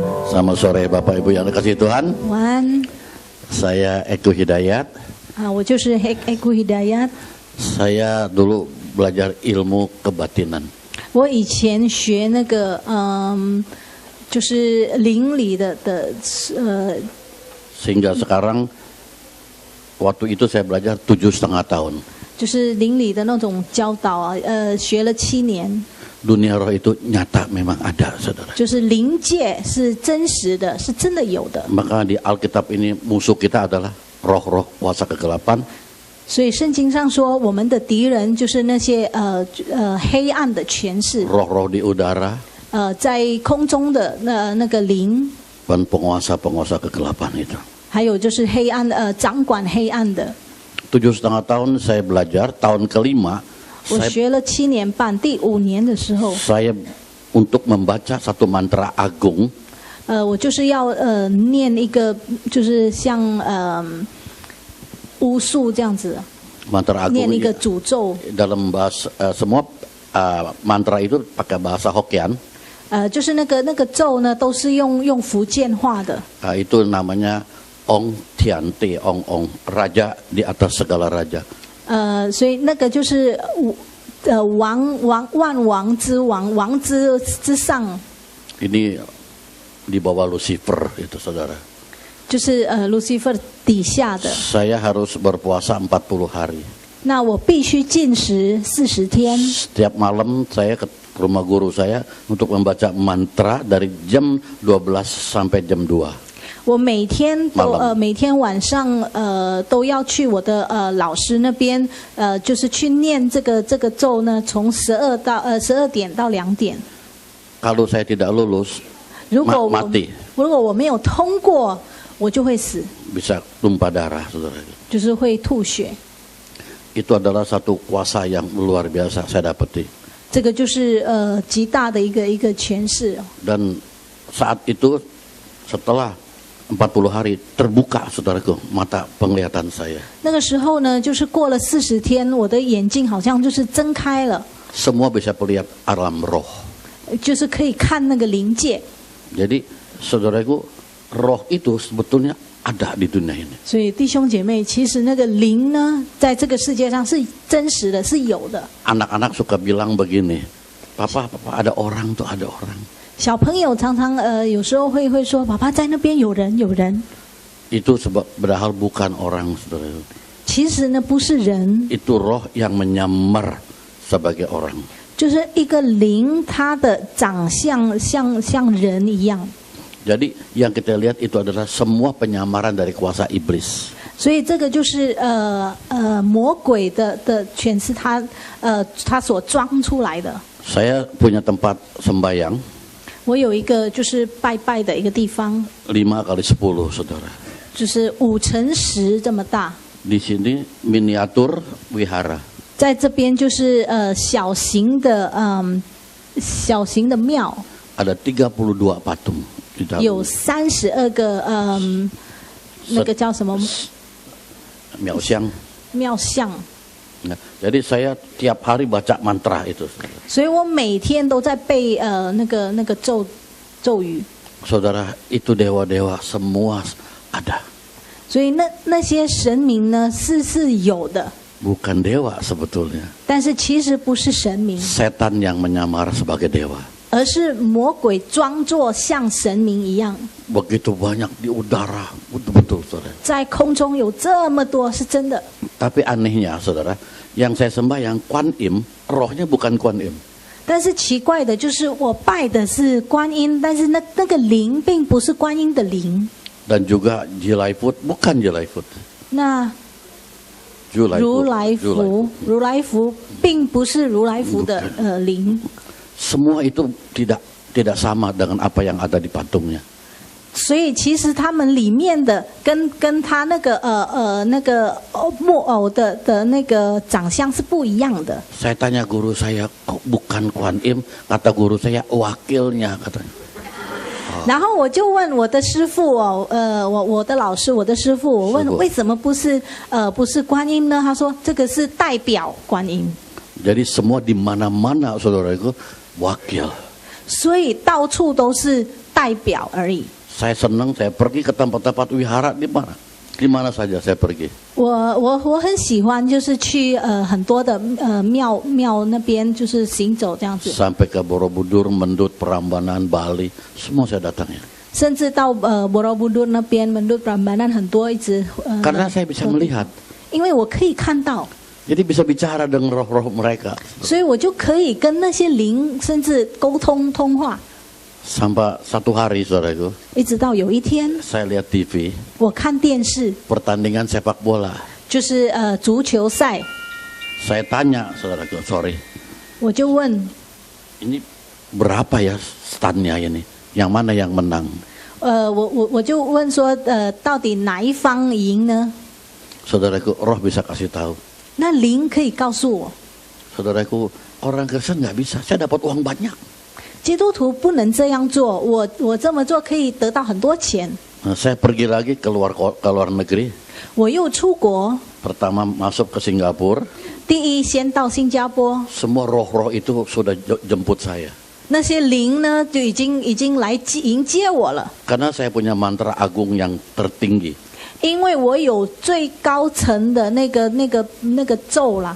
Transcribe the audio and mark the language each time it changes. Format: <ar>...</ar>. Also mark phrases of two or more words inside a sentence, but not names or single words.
<id>Selamat sore Bapak Ibu yang dikasihi Tuhan.</id> <zh>午安</zh> <id>Saya Eko Hidayat.</id> <zh>我就是 Eko Hidayat。</zh> <id>Saya dulu belajar ilmu kebatinan.</id> <zh>我以前学那个就是灵里的</zh> <id>Sehingga sekarang waktu itu saya belajar 7,5 tahun.</id> <zh>就是灵里的那种教导啊，学了7年。</zh> <id>Dunia roh itu nyata memang ada, saudara.</id> <zh>就是灵界是真实的，是真的有的。</zh> <id>Maka di Alkitab ini musuh kita adalah roh-roh kuasa kegelapan.</id> <zh>所以圣经上说，我们的敌人就是那些黑暗的权势，</zh> <id>Roh-roh di udara</id> <zh>在空中的那个灵，</zh> <id>dan penguasa-penguasa kegelapan itu.</id> <zh>还有就是黑暗掌管黑暗的。</zh> <id>7,5 tahun saya belajar, tahun kelima</id> <zh>我学了7年半，第5年的时候，</zh> <id>saya untuk membaca satu mantra agung.</id> <zh>我就是要念一个，就是像巫术这样子，</zh> <id>Mantra agung</id> <zh>念一个诅咒。</zh> <id>dalam bahasa semua mantra itu pakai bahasa Hokkien.</id> <zh>就是那个咒呢，都是用福建话的。</zh> <id>Itu namanya Ong Tian Te Ong Ong, raja di atas segala raja.</id> <zh>所以那个就是万王之王，王之上。</zh> <id>Ini di bawah Lucifer itu, saudara.</id> <zh>就是Lucifer 底下的。</zh> <id>Saya harus berpuasa 40 hari.</id> <zh>那我必须禁食40天。</zh> <id>Setiap malam saya ke rumah guru saya untuk membaca mantra dari jam 12 sampai jam 2.</id> <zh>我每天晚上都要去我的老师那边就是去念这个咒呢，从12点到2点。</zh> <id>Kalau saya tidak lulus,</id> <zh>如果</zh> <id>mati.</id> <zh>我没有通过，我就会死，</zh> <id>Bisa tumpah darah, saudara.</id> <zh>就是会吐血。</zh> <id>Itu adalah satu kuasa yang luar biasa saya dapati.</id> <zh>这个就是极大的一个权势。</zh> <id>Dan saat itu setelah 40 hari terbuka, saudaraku, mata penglihatan saya.</id> <zh>那个时候呢，就是过了40天，我的眼睛好像就是睁开了，</zh> <id>Semua bisa melihat alam roh.</id> <zh>就是可以看那个灵界。</zh> <id>Jadi, saudaraku, roh itu sebetulnya ada di dunia ini.</id> <zh>所以弟兄姐妹，其实那个灵呢，在这个世界上是真实的，是有的。</zh> <id>Anak-anak suka bilang begini, Papa, ada orang tuh, ada orang.</id> <zh>小朋友常常有时候会说，爸爸在那边有人。</zh> <id>Itu padahal bukan orang, saudara.</id> <zh>其实呢，不是人，</zh> <id>Itu roh yang menyamar sebagai orang.</id> <zh>就是一个灵，它的长相像人一样。</zh> <id>Jadi yang kita lihat itu adalah semua penyamaran dari kuasa iblis.</id> <zh>所以这个就是魔鬼的权势，他所装出来的。</zh> <id>Saya punya tempat sembahyang.</id> <zh>我有一个就是拜拜的一个地方，</zh> <id>5x10, saudara.</id> <zh>就是5乘10这么大。</zh> <id>Di sini miniatur wihara.</id> <zh>在这边就是小型的庙，</zh> <id>Ada 32 patung di dalam.</id> <zh>有32个那个叫什么庙像. 庙像。</zh> <id>Nah, jadi saya tiap hari baca mantra itu.</id> <zh>所以我每天都在背那个咒语。</zh> <id>Saudara, itu dewa-dewa semua ada.</id> <zh>所以那些神明呢是有的，</zh> <id>Bukan dewa sebetulnya.</id> <zh>但是其实不是神明，</zh> <id>Setan yang menyamar sebagai dewa.</id> <zh>而是魔鬼装作像神明一样，</zh> <id>Begitu banyak di udara, betul-betul, saudara.</id> <zh>在空中有这么多，是真的。</zh> <id>Tapi anehnya, saudara, yang saya sembahyang Kuan Im, rohnya bukan Kuan Im.</id> <zh>但是奇怪的就是我拜的是观音，但是那个灵并不是观音的灵。</zh> <id>Dan juga Jilaifut, bukan Jilaifut.</id> <zh>那 Jilaifut. 如来佛并不是如来佛的灵。</zh> <id>Semua itu tidak sama dengan apa yang ada di patungnya.</id> <zh>所以其实他们里面的跟他那个木偶的那个长相是不一样的。</zh> <id>Saya tanya guru saya, kok bukan Kuan Im? Kata guru saya, wakilnya katanya.</id> <zh>然后我就问我的师父我的老师，我的师父，我问为什么不是观音呢？他说这个是代表观音。</zh> <id>Jadi semua di mana-mana, saudaraku, wakil.</id> <zh>所以到处都是代表而已。</zh> <id>Saya senang, saya pergi ke tempat-tempat wihara di mana saja saya pergi.</id> <zh>我很喜欢，就是去很多的庙那边，就是行走这样子，</zh> <id>Sampai ke Borobudur, Mendut, Prambanan, Bali, semua saya datangnya.</id> <zh>甚至到Borobudur 那边，Mendut Prambanan 很多一直</zh> <id>Karena saya bisa melihat,</id> <zh>因为我可以看到，</zh> <id>jadi bisa bicara dengan roh-roh mereka.</id> <zh>所以我就可以跟那些灵甚至沟通通话。</zh> <id>Sampai satu hari, saudaraku,</id> <zh>一直到有一天，</zh> <id>saya lihat TV,</id> <zh>我看电视，</zh> <id>pertandingan sepak bola.</id> <zh>就是足球赛，</zh> <id>Saya tanya, saudaraku, sorry,</id> <zh>我就问，</zh> <id>ini berapa ya stannya ini? Yang mana yang menang?</id> <zh>我就问说，到底哪一方赢呢？</zh> <id>Saudaraku, roh bisa kasih tahu.</id> <zh>那灵可以告诉我，</zh> <id>Saudaraku, orang Kristen nggak bisa. Saya dapat uang banyak.</id> <zh>基督徒不能这样做，我这么做可以得到很多钱。</zh> <id>Nah, saya pergi lagi ke luar negeri.</id> <zh>我又出国，</zh> <id>Pertama masuk ke Singapura.</id> <zh>第一先到新加坡，</zh> <id>Semua roh-roh itu sudah jemput saya.</id> <zh>那些灵呢就已经来迎接我了，</zh> <id>Karena saya punya mantra agung yang tertinggi.</id> <zh>因为我有最高层的那个咒啦。</zh>